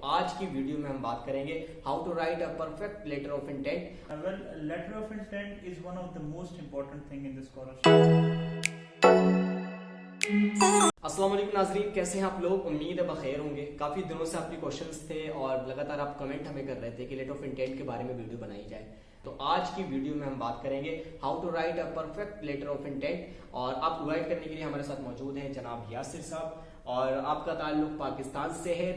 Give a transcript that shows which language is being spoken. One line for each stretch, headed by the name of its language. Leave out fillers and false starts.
Urdu: آج کی ویڈیو میں ہم بات کریں گے how to right a perfect letter of intent.
English: Well, letter of intent is one of the most important thing in the scholarship.
Urdu: السلام علیکم ناظرین، کیسے ہیں آپ لوگ؟ امید ہے بخیر ہوں گے. کافی دنوں سے آپ کے کوشچنس تھے اور لگاتار آپ کمنٹ ہمیں کر رہے تھے کہ لیٹر آف انٹینٹ کے بارے میں ویڈیو بنائی جائے. تو آج کی ویڈیو میں ہم بات کریں گے how to right a perfect letter of intent. اور آپ کو گائڈ کرنے کے لیے ہمارے ساتھ موجود ہیں جناب یاسر صاحب، اور آپ کا تعلق پاکستان سے ہے.